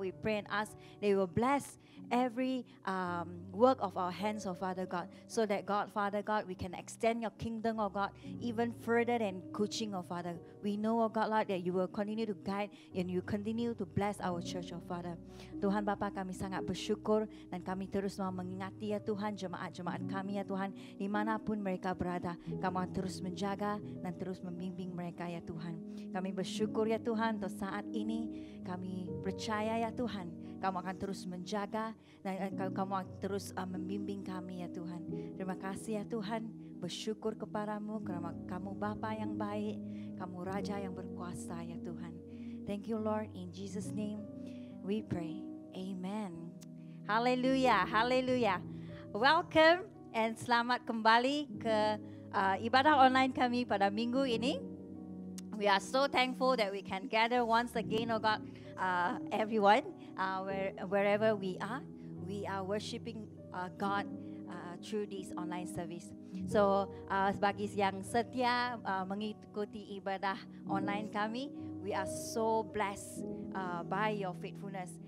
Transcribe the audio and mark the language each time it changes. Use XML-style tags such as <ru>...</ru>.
<en>We pray and ask they will bless every work of our hands, oh Father God, so that God, Father God, we can extend your kingdom, oh God, even further than Kuching, oh Father. We know, oh God, Lord, that you will continue to guide and you continue to bless our church, oh Father.</en> <ms>Tuhan Bapa, kami sangat bersyukur dan kami terus mau mengingati ya Tuhan jemaat-jemaat kami ya Tuhan, dimanapun mereka berada, kamu terus menjaga dan terus membimbing mereka ya Tuhan. Kami bersyukur ya Tuhan untuk saat ini, kami percaya ya Tuhan, kamu akan terus menjaga dan kamu akan terus membimbing kami ya Tuhan. Terima kasih ya Tuhan, bersyukur kepadamu karena kamu Bapa yang baik, kamu Raja yang berkuasa ya Tuhan.</ms> <en>Thank you Lord, in Jesus name we pray.</en> <ms>Amen. Haleluya, haleluya.</ms> <en>Welcome and</en> <ms>selamat kembali ke ibadah online kami pada minggu ini.</ms> <en>We are so thankful that we can gather once again, oh God, everyone, wherever we are worshiping God through this online service.</en> <ms>So bagi yang setia mengikuti ibadah online kami,</ms> <en>we are so blessed by your faithfulness.</en>